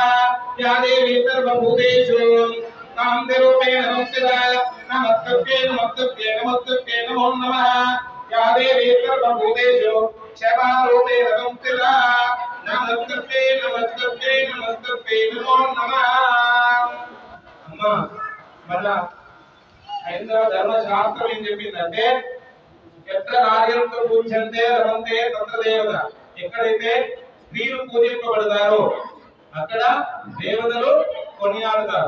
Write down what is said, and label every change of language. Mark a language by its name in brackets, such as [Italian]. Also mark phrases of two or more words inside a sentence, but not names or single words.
[Sanskrit] या देवी सर्वभूतेषु कान्तिरूपेण संस्थिता नमस्तुते नमस्तुते नमस्तुते नमो नमः. या देवी सर्वभूतेषु क्षमारूपेण संस्थिता नमस्तुते नमस्तुते नमस्तुते नमो नमः. [Telugu] అమ్మా మళ్ళా హైందవ ధర్మశాస్త్రం ఏం చెప్పిందంటే [Sanskrit] ఎత్ర నార్యంతో పూజ్యంతే రమంతే తత్ర దేవత. [Telugu] ఎక్కడైతే స్త్రీలు పూజింపబడతారో అక్కడ దేవతలు కొనియాడతారు.